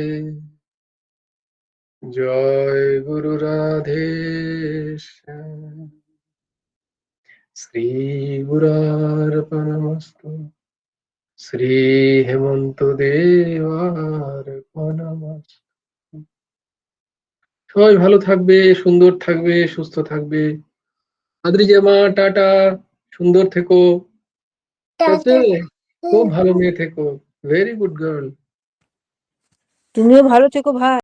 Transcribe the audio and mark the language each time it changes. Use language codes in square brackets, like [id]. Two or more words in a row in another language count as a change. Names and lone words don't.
[hi] जय गुरु राधे श्याम। [sa] श्री गुरुर्परमस्तु, श्री हेमंत देवार्पणमस्तु। [bn] সবাই ভালো থাকবে, সুন্দর থাকবে, সুস্থ থাকবে। আদ্রিজা মা, টাটা, সুন্দর থেকো, ঠিক আছে? খুব ভালো মেয়ে থেকো, [en] very good girl. [bn] তুমিও ভালো থেকো ভাই।